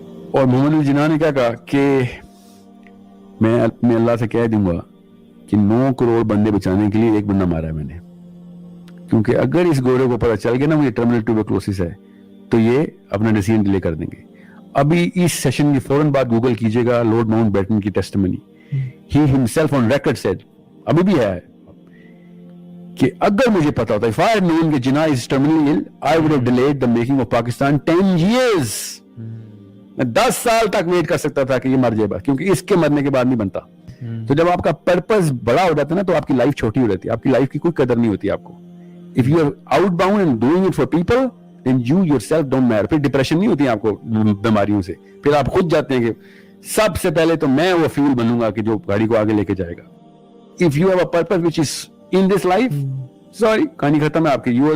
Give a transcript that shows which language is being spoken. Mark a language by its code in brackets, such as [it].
[ur] اور محمد الجناح نے کیا کہا کہ میں اپنے اللہ سے کہہ دوں گا کہ 9 کروڑ بندے بچانے کے لیے ایک بندہ مارا ہے میں نے، کیونکہ اگر اس گورے کو پتہ چل گیا نا مجھے ٹرمینل ٹیوبرکلوسس ہے تو یہ اپنا ڈیسیژن ڈیلے کر دیں گے. ابھی اس سیشن کی فوراً بعد گوگل کیجئے گا لارڈ ماؤنٹ بیٹن کی testimony. [en] he himself on record said, [ur] ابھی بھی ہے، کہ اگر مجھے پتا ہوتا [en] if I had known کہ Jinnah is terminally ill I would have delayed the making of Pakistan 10 years. [ur] میں 10 سال تک ویٹ کر سکتا تھا کہ یہ مر جائے بس، کیونکہ اس کے مرنے کے بعد نہیں بنتا. تو جب آپ کا پرپز بڑا ہو جاتا ہے نا تو آپ کی لائف چھوٹی ہو جاتی ہے، آپ کی لائف کی کوئی قدر نہیں ہوتی آپ کو. [en] if you are outbound and doing it for people then you yourself don't matter. [ur] پھر ڈپریشن نہیں ہوتی آپ کو بیماریوں سے، پھر آپ خود جاتے ہیں کہ سب سے پہلے تو میں وہ فیول بنوں گا کہ جو گاڑی کو آگے لے کے جائے گا. [en] if you have a purpose which is in this life, sorry [ur] کہانی ختم ہے آپ کی.